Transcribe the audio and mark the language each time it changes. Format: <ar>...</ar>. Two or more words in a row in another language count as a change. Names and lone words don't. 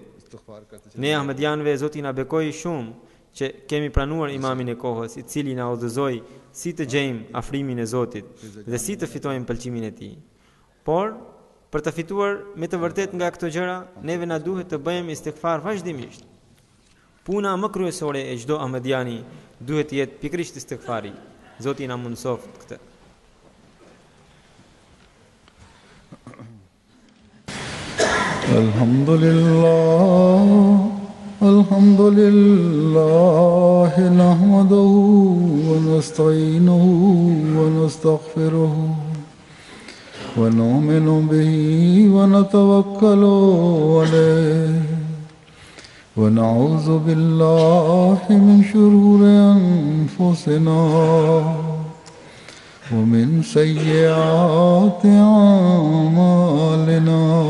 <sq>Ne Ahmedianëve Zoti na bekoi shumë që kemi pranuar imamin e kohës, i cili na udhëzoi si të gjejmë afrimin e Zotit dhe si të fitojmë pëlqimin e tij. Por për të fituar me të vërtet nga këto gjëra, neve na duhet të bëjmë istighfar vazhdimisht. Puna më kryesore e çdo ahmediani duhet të jetë pikërisht istighfari. Zoti na mundsoft këtë.</sq> <ar>الحمد لله نحمده ونستعينه و نستغفره ونؤمن به ونتوكل عليه ونعوذ بالله من شرور أنفسنا ومن سيئات أعمالنا.</ar>